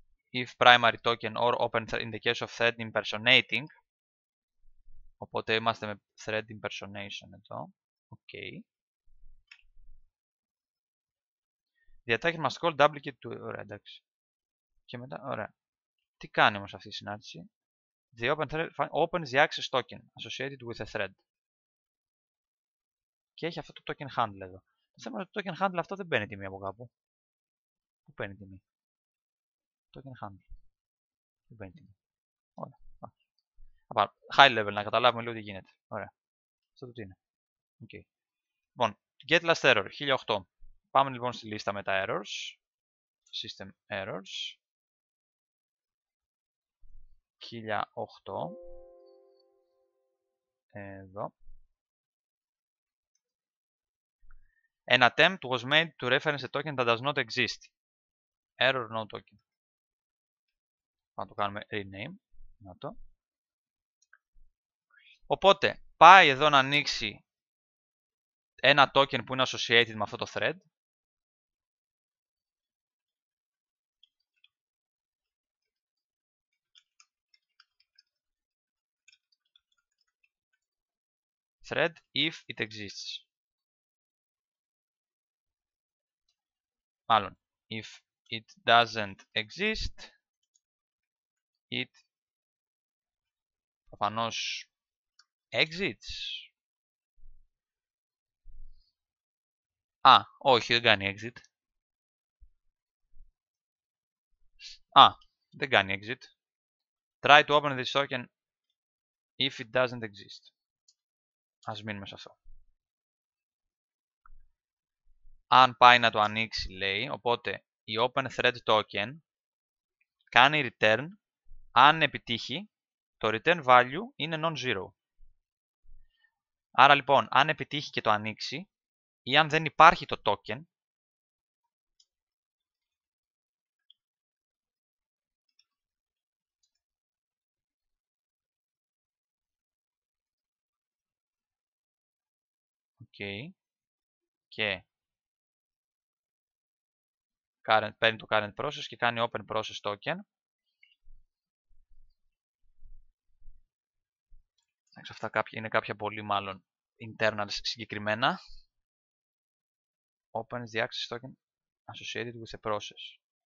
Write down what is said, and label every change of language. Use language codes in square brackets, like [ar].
[en] If primary token or open in the case of thread impersonating. [el] Οπότε είμαστε με thread impersonation εδώ. [en] Okay. The attacker must call duplicate to... [el] Ωραία, εντάξει. Και μετά, ωραία. Τι κάνει όμως αυτή η συνάντηση? [en] The open thread opens the access token associated with a thread. [el] Και έχει αυτό το token handle εδώ. Το θέμα είναι ότι το token handle αυτό δεν παίρνει τιμή από κάπου. Πού παίρνει τιμή? Token handle. Δεν παίρνει τιμή. Ωραία. High level να καταλάβουμε λίγο τι γίνεται. Ωραία. Αυτό τι είναι. Okay. Λοιπόν, get last error 1008. Πάμε λοιπόν στη λίστα με τα errors. [en] System errors. 1008. [el] Εδώ. [en] An attempt was made to reference a token that does not exist. Error no token. [el] Να το κάνουμε rename. Να το. Οπότε, πάει εδώ να ανοίξει ένα token που είναι associated με αυτό το thread. [en] Thread if it exists. [el] Μάλλον, [en] if it doesn't exist, it [el] προφανώς [en] exits. [el] Όχι, δεν κάνει exit. Δεν κάνει exit. [en] Try to open this token if it doesn't exist. [el] Ας μείνουμε σε αυτό. Αν πάει να το ανοίξει, λέει, οπότε η open thread token κάνει return. Αν επιτύχει, το return value είναι non-zero. Άρα λοιπόν, αν επιτύχει και το ανοίξει, ή αν δεν υπάρχει το token, και παίρνει το current process και κάνει open process token. Αυτά είναι κάποια πολύ μάλλον internals συγκεκριμένα. [en] Opens the access token associated with a process.